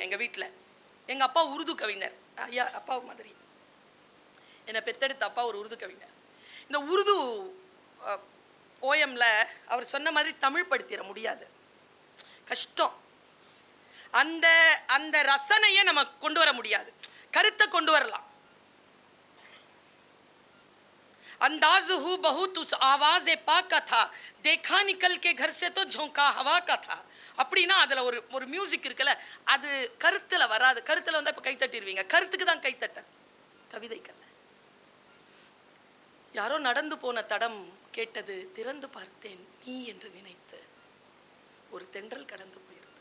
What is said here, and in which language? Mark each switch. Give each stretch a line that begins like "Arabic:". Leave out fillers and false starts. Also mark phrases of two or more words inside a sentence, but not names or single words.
Tamil: எங்க வீட்டுல எங்க அப்பா உருது கவிஞர். ஐயா அப்பா மாதிரி என்னை பெத்தெடுத்த அப்பா ஒரு உருது கவிஞர். இந்த உருது போயம்ல அவர் சொன்ன மாதிரி தமிழ் படுத்திட முடியாது, கஷ்டம். அந்த அந்த ரசனையை நம்ம கொண்டு வர முடியாது. கருத்தை கொண்டு வரலாம்.
Urdu: انداز ہوں بہت اس آواز پا کا تھا، دیکھا نکل کے گھر سے تو جھونکا ہوا کا تھا.
Tamil: அப்படின்னா அதில் ஒரு மியூசிக் இருக்குல்ல, அது கருத்தில் வராது. கருத்தில் வந்தால் இப்போ கைத்தட்டிடுவீங்க. கருத்துக்கு தான் கைத்தட்ட, கவிதைக்கல்ல. யாரோ நடந்து போன தடம் கேட்டது, திறந்து பார்த்தேன் நீ என்று நினைத்து ஒரு தென்றல் கடந்து போயிருது.